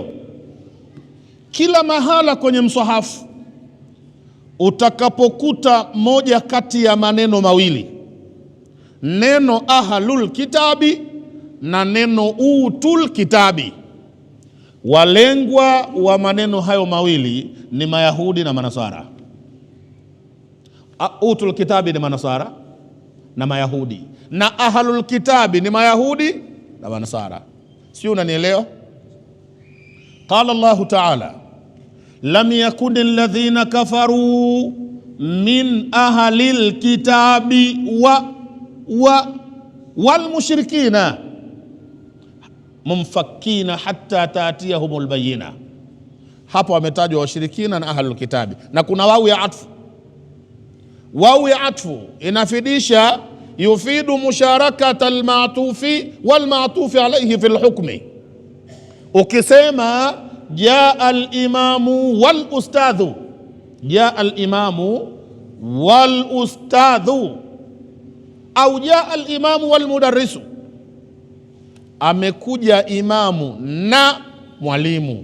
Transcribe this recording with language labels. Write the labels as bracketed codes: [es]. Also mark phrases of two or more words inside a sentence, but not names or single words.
[sw] Kila mahala kwenye mswahafu utakapokuta moja kati ya maneno mawili, neno [ar] أهل الكتاب [sw] na neno [ar] أوتوا الكتاب, [sw] walengwa wa maneno hayo mawili ni Mayahudi na Manasara. [ar] أوتوا الكتاب [sw] ni Manasara na Mayahudi, na [ar] أهل الكتاب [sw] ni Mayahudi na Manasara. Sio, unanielewa? [ar] قال الله تعالى لم يكن الذين كفروا من أهل الكتاب والمشركين منفكين حتى تأتيهم البينة. [sw] Hapo wametajwa washirikina na [ar] أهل الكتاب, [sw] na kuna wau ya atfu. Wau ya atfu inafidisha [ar] يفيد مشاركة المعطوف والمعطوف عليه في الحكم. Ukisema جاء الإمام والأستاذ جاء الإمام والأستاذ au جاء الإمام والمدرس, [sw] amekuja imamu na mwalimu.